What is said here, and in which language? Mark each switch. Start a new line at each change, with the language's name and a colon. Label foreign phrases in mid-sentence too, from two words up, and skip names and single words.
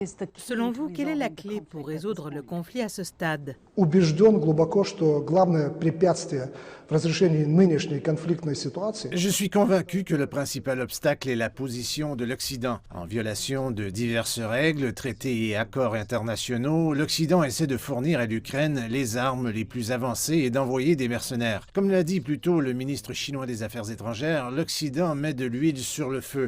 French: Selon vous, quelle est la clé pour résoudre le conflit à ce stade?
Russian: Убежден глубоко, что главное препятствие в разрешении нынешней конфликтной ситуации
French: Je suis convaincu que le principal obstacle est la position de l'Occident. En violation de diverses règles, traités et accords internationaux, l'Occident essaie de fournir à l'Ukraine les armes les plus avancées et d'envoyer des mercenaires. Comme l'a dit plus tôt le ministre chinois des Affaires étrangères, l'Occident met de l'huile sur le feu.